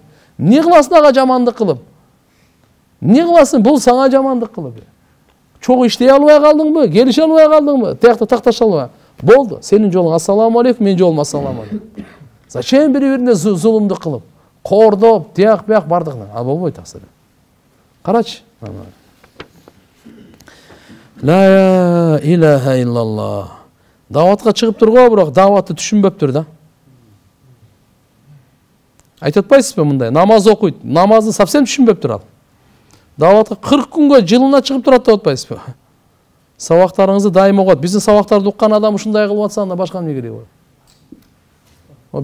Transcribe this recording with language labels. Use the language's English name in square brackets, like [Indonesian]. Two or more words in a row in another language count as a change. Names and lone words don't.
[Kyrgyz] Не кыласың ага жамандык кылып? Не кыласың бул сага жамандык кылып? Чогуу иштей албай калдыңбы? Келише албай калдыңбы? Тиякта такташа албай. Болду. Сенин жолуң [Arabic] السلام عليكم, [Kyrgyz] мен жолум [Arabic] السلام عليكم. [Kyrgyz] Зачем бири-бирине зулумдук кылып, кордоп, тияк бияк бардыгына? Ал болбойт таксыр. Карачы. [Arabic] لا إله إلا الله. [Kyrgyz] Даватка чыгып турго, бирок даватты түшүнбөптүр да. Айтып атпайсызбы мындай? Намаз окуйт, намазды совсем түшүнбөптүр ал. Даватка 40 күнгө жылына чыгып турат деп атпайсызбы? Сабактарыңызды дайым окуат. Биздин сабактарды уккан адам ушундай кылып атса, анда башка эмне кереги бар?